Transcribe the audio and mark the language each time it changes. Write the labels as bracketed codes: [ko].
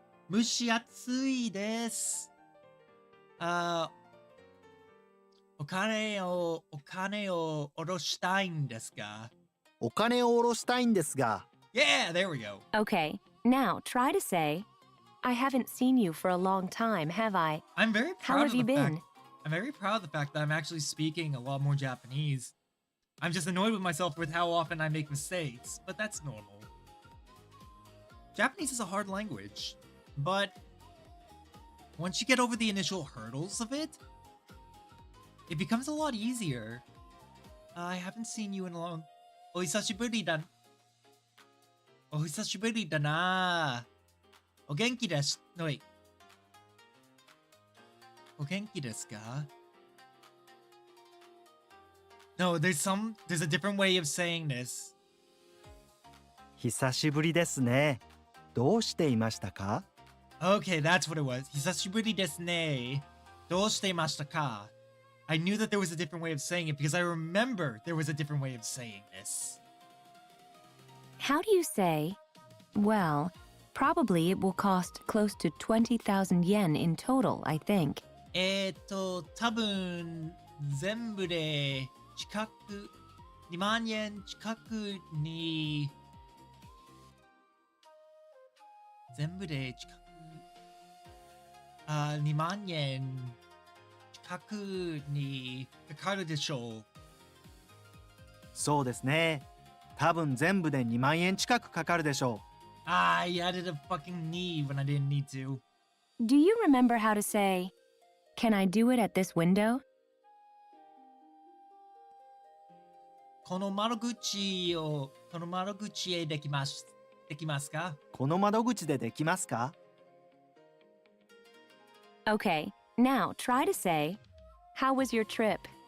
[ja] 蒸し暑いです。お金を下ろしたいんですが。お金を下ろしたいんですが。 [en] Yeah, there we go. Okay, now try to say, I haven't seen you for a long time, have I? I'm very How proud have of you been? fact. I'm very proud of the fact that I'm actually speaking a lot more Japanese. I'm just annoyed with myself with how often I make mistakes, but that's normal. Japanese is a hard language, but once you get over the initial hurdles of it, it becomes a lot easier. I haven't seen you in a long... [ja] お久しぶりだな。お元気です。 [en] No, wait. [ja] お元気ですか? [en] No, there's a different way of saying this. [ja] 久しぶりですね。どうしていましたか? [en] Okay, that's what it was. [ja] 久しぶりですね。どうしていましたか? [en] I knew that there was a different way of saying it because I remember there was a different way of saying this. How do you say, well, probably it will cost close to 20,000 yen in total, I think. [ja] 多分全部で近く2万円近くに全部で近く2万円近くにかかるでしょう。そうですね。多分全部で2万円近くかかるでしょう。 [en] I added a fucking need when I didn't need to. Do you remember how to say, can I do it at this window? [ja] この窓口へできますか? この窓口でできますか? [en] Okay, now try to say, how was your trip?